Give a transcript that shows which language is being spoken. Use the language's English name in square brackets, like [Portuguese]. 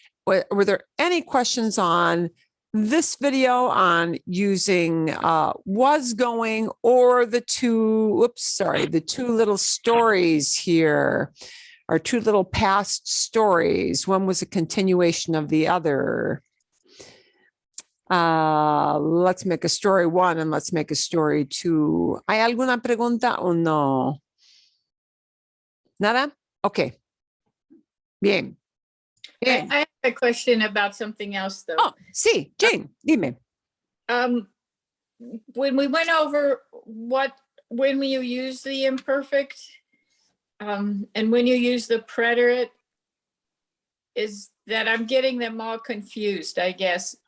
[English] Were there any questions on this video on using was going, or the two little stories here, or two little past stories? One was a continuation of the other. Let's make a story one and let's make a story two. [Spanish] ¿Hay alguna pregunta o no? ¿Nada? Okay. Bien. [English] I have a question about something else, though. [Spanish] Oh, sí, Jane, dime. [English] When we went over when you use the imperfect, and when you use the preterite, is that I'm getting them all confused, I guess.